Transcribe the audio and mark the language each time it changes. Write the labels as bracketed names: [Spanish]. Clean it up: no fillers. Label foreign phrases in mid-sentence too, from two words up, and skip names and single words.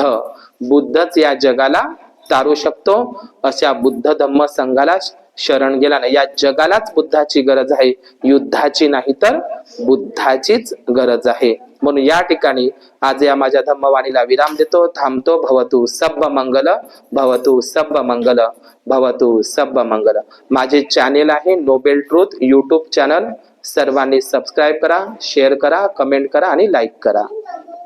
[Marathi] बुद्धच या जगाला तारू शकतो. अशा बुद्ध धम्म संघाला शरण गेला नाही. या जगालाच बुद्धाची गरज आहे, युद्धाची नाही तर बुद्धाचीच गरज आहे. म्हणून या ठिकाणी आज या माझ्या धम्मवाणीला विराम देतो, थांबतो. [Pali] भवतु सब्ब मंगल, भवतु सब्ब मंगल, भवतु सब्ब मंगल. [Marathi] माझे चॅनेल आहे नोबेल ट्रूथ यूट्यूब चॅनल. सर्वांनी सबस्क्राईब करा, शेअर करा, कमेंट करा आणि लाईक करा.